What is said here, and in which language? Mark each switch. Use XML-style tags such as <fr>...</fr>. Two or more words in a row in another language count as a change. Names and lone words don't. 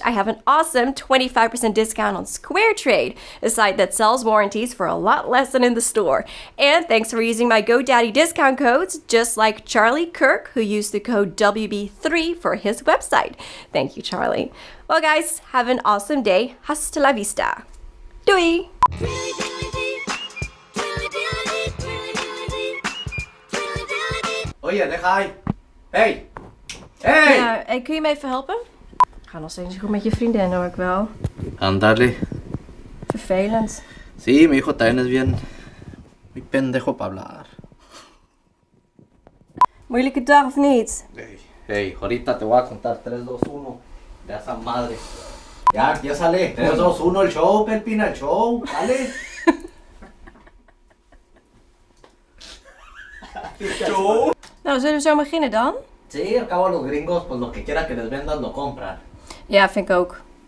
<en>I have an awesome 25% discount on SquareTrade, a site that sells warranties for a lot less than in the store. And thanks for using my GoDaddy discount codes, just like Charlie Kirk, who used the code WB3 for his website. Thank you, Charlie. Well, guys, have an awesome day.</en> <es>Hasta la vista. Doei! Oye, deja ahí.</es> <en>Hey! Hey!</en> <nl>Ja, en kun je me even helpen? Ga nog steeds niet goed met je vriendin, hoor ik wel.</nl> <es>Ándale.</es> <nl>Vervelend.</nl> <es>Sí, mi hijo también es bien. Muy pendejo para hablar.</es> <nl>Moeilijke dag of niet?</nl> <es>Hey, ahorita te voy a contar 3, 2, 1 de esa madre. Ya sale. 3, 2, 1, el show, Pelpina, el show. Dale.</es> <nl>Nou, zullen we zo beginnen dan?</nl> <es>Sí, al cabo los gringos, pues lo que quiera que les vendas lo compran.</es> <nl>Ja, vind ik ook.</nl>